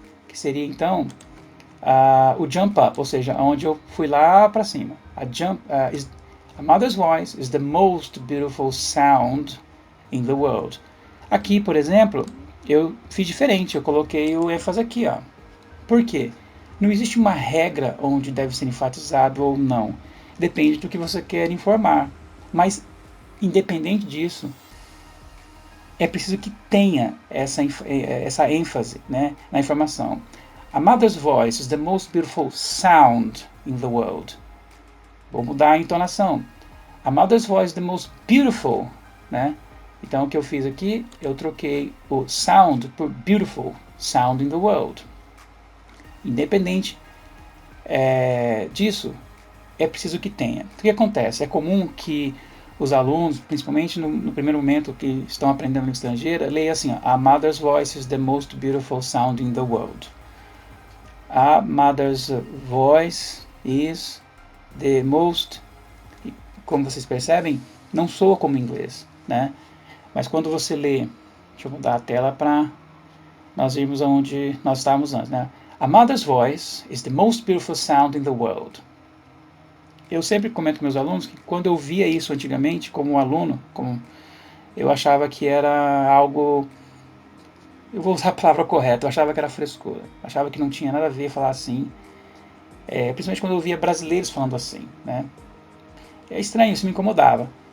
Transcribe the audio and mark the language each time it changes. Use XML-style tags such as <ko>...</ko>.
<pt>que seria então o jump up, ou seja, onde eu fui lá para cima.</pt> <en>A mother's voice is the most beautiful sound in the world.</en> <pt>Aqui, por exemplo, eu fiz diferente, eu coloquei o ênfase aqui, ó. Por quê? Não existe uma regra onde deve ser enfatizado ou não. Depende do que você quer informar. Mas, independente disso, é preciso que tenha essa ênfase, né, na informação.</pt> <en>A mother's voice is the most beautiful sound in the world.</en> <pt>Vou mudar a entonação.</pt> <en>A mother's voice is the most beautiful, né?</en> <pt>Então o que eu fiz aqui, eu troquei o sound por beautiful, sound in the world. Independente disso, é preciso que tenha. O que acontece? É comum que os alunos, principalmente no primeiro momento que estão aprendendo língua estrangeira, leiam assim, ó,</pt> <en>a mother's voice is the most beautiful sound in the world. A mother's voice is the most...</en> <pt>Como vocês percebem, não soa como inglês, né? Mas quando você lê... Deixa eu mudar a tela para nós irmos aonde nós estávamos antes, né?</pt> <en>A mother's voice is the most beautiful sound in the world.</en> <pt>Eu sempre comento com meus alunos que quando eu via isso antigamente, como aluno, eu achava que era algo... Eu vou usar a palavra correta, eu achava que era frescura. Achava que não tinha nada a ver falar assim. Principalmente quando eu via brasileiros falando assim, né? É estranho, isso me incomodava.</pt>